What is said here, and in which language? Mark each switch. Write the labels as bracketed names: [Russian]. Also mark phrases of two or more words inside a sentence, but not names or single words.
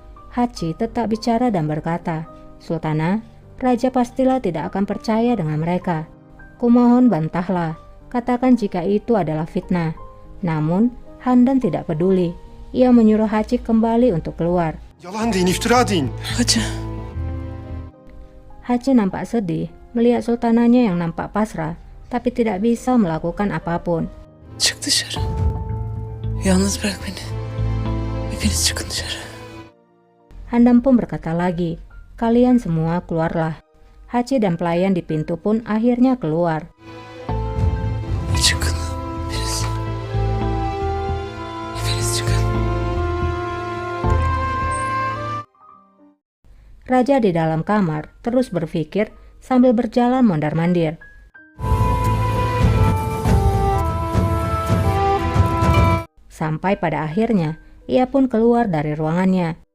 [Indonesian] Hachi tetap bicara dan berkata, "Sultana, raja pastilah tidak akan percaya dengan mereka. Kumohon bantahlah, katakan jika itu adalah fitnah." Namun, Handan tidak peduli. Ia menyuruh Hachi kembali untuk keluar. [Turkish] Yalan deyin, iftira deyin. [Indonesian] Hacı. Hachi nampak sedih melihat sultananya yang nampak pasrah, tapi tidak bisa melakukan apapun. [Turkish] Çık dışarı. Yalnız bırak beni. Hepiniz çıkın dışarı. [Indonesian] Handan pun berkata lagi, "Kalian semua keluarlah." Hachi dan pelayan di pintu pun akhirnya keluar. [Turkish] Çıkın. Hepiniz. Hepiniz çıkın. [Indonesian] Raja di dalam kamar terus berpikir sambil berjalan mondar-mandir. Sampai pada akhirnya, ia pun keluar dari ruangannya.